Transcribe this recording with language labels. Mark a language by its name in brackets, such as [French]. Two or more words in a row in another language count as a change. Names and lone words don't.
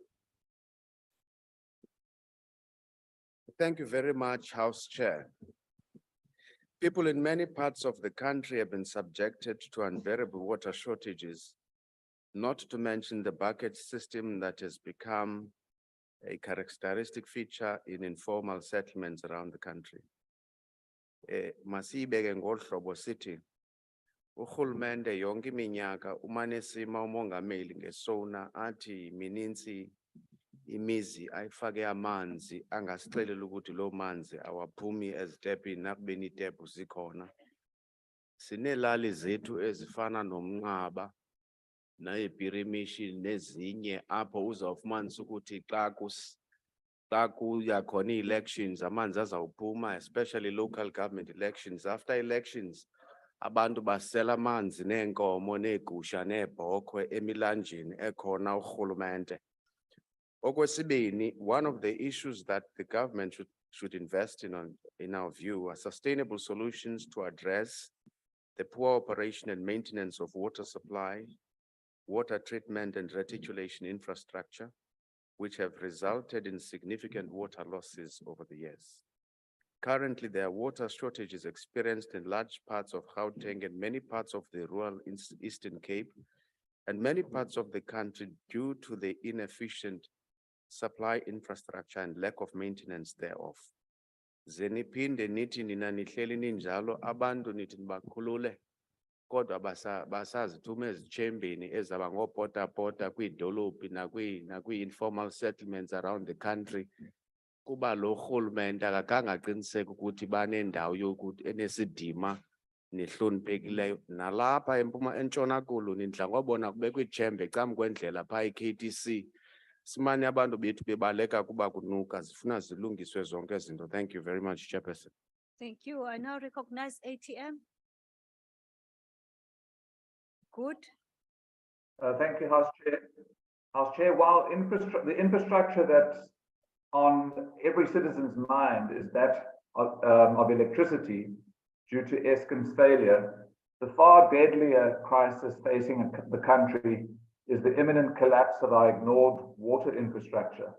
[English] Thank you very much, House Chair. People in many parts of the country have been subjected to unbearable water shortages, not to mention the bucket system that has become a characteristic feature in informal settlements around the country. [Xhosa] Masibeke ngohlobo sithi urhulumente yonke iminyaka umane sima umongameli ngesona athi mininzi imizi ayifake amanzi angasixelela ukuthi lo manzi awaphumi ezitepini nakubeni itepu zikhona. Sinelali zethu ezifana nomnqaba nayibhirimishi nezinye apho uzawufumanisa ukuthi xa kuyakhona ii-elections amanzi azawuphuma, [English] especially local government elections. After elections [Xhosa] abantu basela amanzi neenkomo neegusha neebhokhwe emilanjeni ekhona urhulumente. Okwesibini, [English] one of the issues that the government should invest in our view, are sustainable solutions to address the poor operation and maintenance of water supply, water treatment and reticulation infrastructure, which have resulted in significant water losses over the years. Currently, there are water shortages experienced in large parts of Gauteng and many parts of the rural Eastern Cape, and many parts of the country due to the inefficient supply infrastructure and lack of maintenance thereof. [Xhosa] Zeniphinde nithi nina nihleli ninjalo abantu nithi nibakhulule kodwa basazithuma ezitshembeni ezaba ngopota-pota kwiidolophi nakwi- [English] informal settlements around the country. [Xhosa] Kuba lo rhulumente akakhange aqiniseke ukuthi banendawo yokuthi enesidima nehloniphekileyo. Nalapha eNtshona Koloni ndidla ngobona kubekwe ijembe ecam kwendlela phaa i-KTC. Simanye abantu bethu bebaleka kuba kunuka, zifuna zilungiswe zonke izinto. [English] Thank you very much, Chairperson. Thank you. I now recognize ATM. Good. Thank you, House Chair. House Chair, while the infrastructure that's on every citizen's mind is that of electricity due to Eskom's failure, the far deadlier crisis facing the country is the imminent collapse of our ignored water infrastructure.